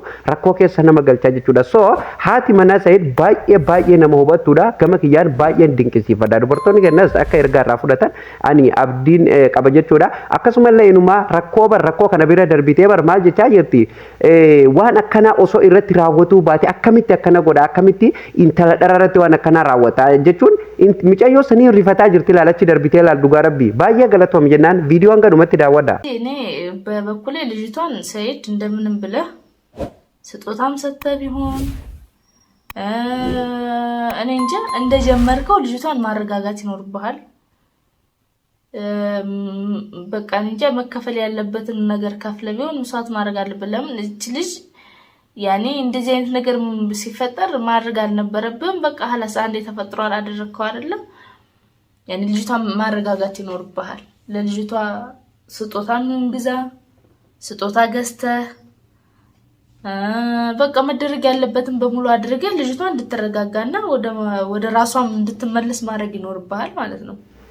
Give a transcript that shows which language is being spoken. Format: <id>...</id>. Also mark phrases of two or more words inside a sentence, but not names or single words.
<om>rakkoo keessa nama galcha jechuudha soo haati manaa Sa'id baay'ee nama hubattuudha gama kiyyaan baay'een dinqisiifadha dubartoonni kennas akka ergaa irraa fudhatan ani abdiin qaba jechuudha akkasumallee inuma rakkoo kana bira darbitee bar maal jechaa jirti waan akkanaa osoo irratti raawwatuu baate akkamitti akkana godha akkamitti intala dhararratti waan akkanaa raawwata jechuun micayyoo sanii rifataa jirti laalachi darbitee laal dhugaa rabbii baay'ee galatoomi jennaan viidiyoo hanga dhumatti daawwadha</om> <am>እኔ በበኩሌ ልጅቷን ሰይድ እንደምንም ብለህ ስጦታም ሰጥተህ ቢሆን እኔ እንጃ እንደጀመርከው ልጅቷን ማረጋጋት ይኖርብሃል በቃ እንጃ መከፈል ያለበትን ነገር ከፍለ ቢሆን መስዋዕት ማድረግ አለበት ለምን እቺ ልጅ ያኔ እንደዚህ አይነት ነገር ሲፈጠር ማድረግ አልነበረብም በቃ ሐላስ አንዴ ተፈጥሯል አደረከው አይደለም ያኔ ልጅቷን ማረጋጋት ይኖርብሃል ለልጅቷ ስጦታን ግዛ ስጦታ ገዝተህ በቃ መደረግ ያለበትን በሙሉ አድርገህ ልጅቷን እንድትረጋጋና ወደ ራሷም እንድትመለስ ማድረግ ይኖርብሃል ማለት ነው</am>